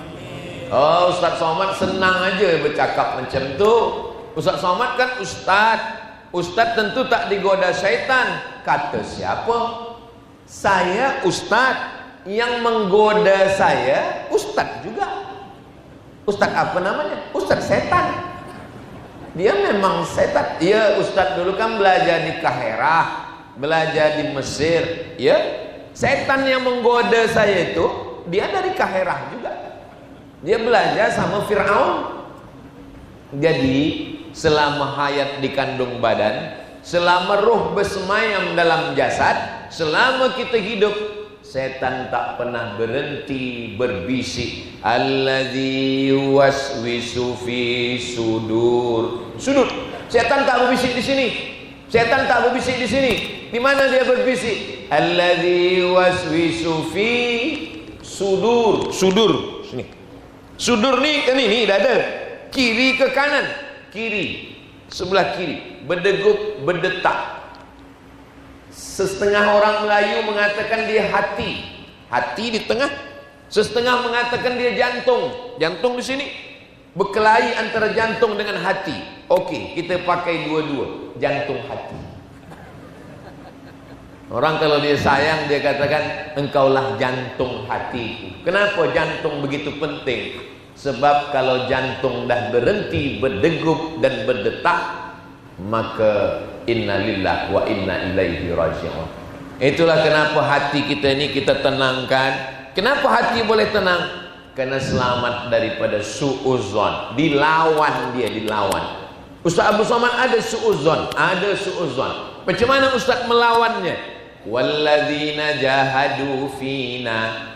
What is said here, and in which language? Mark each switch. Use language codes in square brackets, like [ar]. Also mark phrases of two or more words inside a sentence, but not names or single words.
[ms] Oh, Ustaz Somad senang aja bercakap macam tu. Ustaz Somad kan ustaz. Ustaz tentu tak digoda syaitan. Kata siapa? Saya ustaz. Yang menggoda saya ustaz juga. Ustaz apa namanya? Ustaz setan. Dia memang setan. Ya, ustaz dulu kan belajar di Kaherah, belajar di Mesir, ya. Setan yang menggoda saya itu, dia dari Kaherah juga. Dia belajar sama Fir'aun. Jadi, selama hayat di kandung badan, selama roh bersemayam dalam jasad, selama kita hidup, setan tak pernah berhenti berbisik. [ar] الذي يوسوس في صدور. [ms] Sudut. Setan tak berbisik di sini. Setan tak berbisik di sini. Di mana dia berbisik? [ar] الذي وسوس في صدور. [ms] Sudur sini. Sudur ni kan ini dada. Kiri ke kanan? Kiri. Sebelah kiri. Berdegup, berdetak. Setengah orang Melayu mengatakan dia hati. Hati di tengah. Setengah mengatakan dia jantung. Jantung di sini. Berkelahi antara jantung dengan hati. Okey, kita pakai dua-dua. Jantung hati. Orang kalau dia sayang, dia katakan engkaulah jantung hatiku. Kenapa jantung begitu penting? Sebab kalau jantung dah berhenti berdegup dan berdetak, maka [ar] إنا لله وإنا إليه راجعون. [ms] Itulah kenapa hati kita ini kita tenangkan. Kenapa hati boleh tenang? Karena selamat daripada su'uzon. Dilawan dia, dilawan. Ustaz Abu Somad ada su'uzon, ada su'uzon. Macam mana Ustaz melawannya? [ar] والذين جاهدوا فينا.